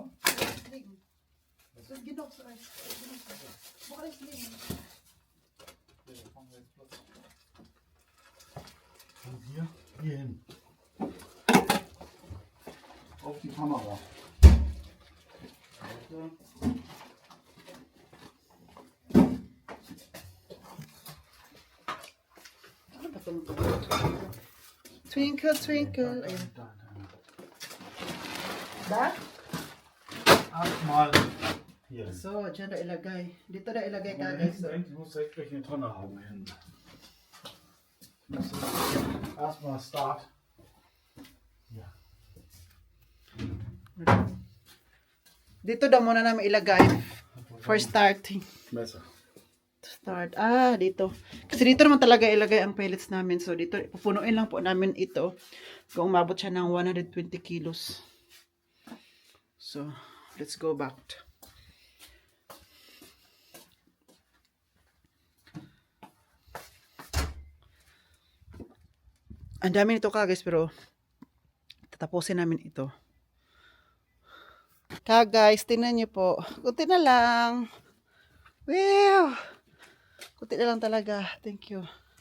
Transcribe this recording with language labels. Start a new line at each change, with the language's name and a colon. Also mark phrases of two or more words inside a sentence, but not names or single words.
German: Wo kann ich liegen? Das ist genug so Eis. Wo kann ich liegen? Okay, fangen wir jetzt Platz. Von hier hin. Auf die Kamera. Warte.
English: Twinkle, twinkle. Ayan.
German: Da? Erstmal hier.
Filipino: So, dyan na ilagay. Dito na ilagay ka
German: Da
English: guys.
German: hinten, ich muss direkt gleich eine Tonne haben hin. Erstmal Start. Ja.
Filipino: Dito daw muna namin ilagay.
English: For starting.
German: Messer.
English: Start.
Filipino: Dito. Kasi dito naman talaga ilagay ang pellets namin. So, dito, pupunuin lang po namin ito. Kung umabot siya ng 120 kilos.
English: So, let's go back.
Filipino: Ang dami nito guys, pero tatapusin namin ito. Guys, tingnan niyo po. Kunti na lang. Wow! Kunti na lang talaga.
English: Thank you.